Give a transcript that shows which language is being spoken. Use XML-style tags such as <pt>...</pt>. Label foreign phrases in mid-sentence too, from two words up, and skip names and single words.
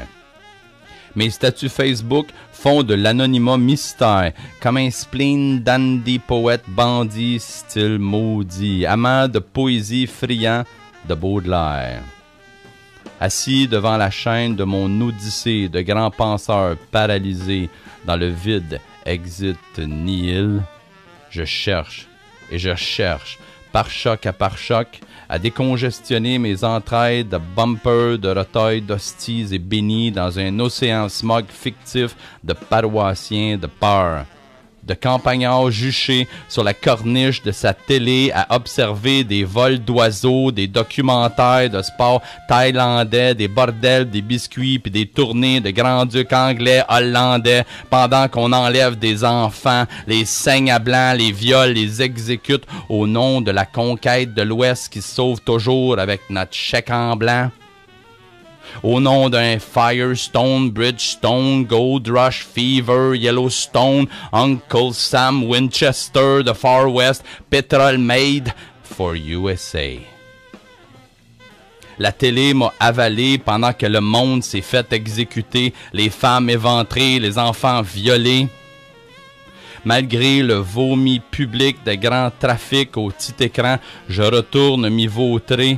<fr>Mes statuts Facebook font de l'anonymat mystère, comme un spleen dandy poète bandit, style maudit, amant de poésie friand de Baudelaire. Assis devant la chaîne de mon odyssée de grands penseurs paralysés dans le vide</fr> <la>exit nihil,</la> <fr>je cherche et je cherche, par choc, à décongestionner mes entrailles de bumpers, de retailles d'hosties et bénis dans un océan smog fictif de paroissiens de peur, de campagnards juchés sur la corniche de sa télé à observer des vols d'oiseaux, des documentaires de sport thaïlandais, des bordels, des biscuits puis des tournées de grands-ducs anglais, hollandais, pendant qu'on enlève des enfants, les saigne à blanc, les viole, les exécute au nom de la conquête de l'Ouest qui se sauve toujours avec notre chèque en blanc. Au nom d'un Firestone, Bridgestone, Gold Rush, Fever, Yellowstone, Uncle Sam, Winchester, The Far West,</fr> <en>Petrol Made for USA.</en> <fr>La télé m'a avalé pendant que le monde s'est fait exécuter, les femmes éventrées, les enfants violés. Malgré le vomi public de grand trafic au petit écran, je retourne m'y vautrer.</fr>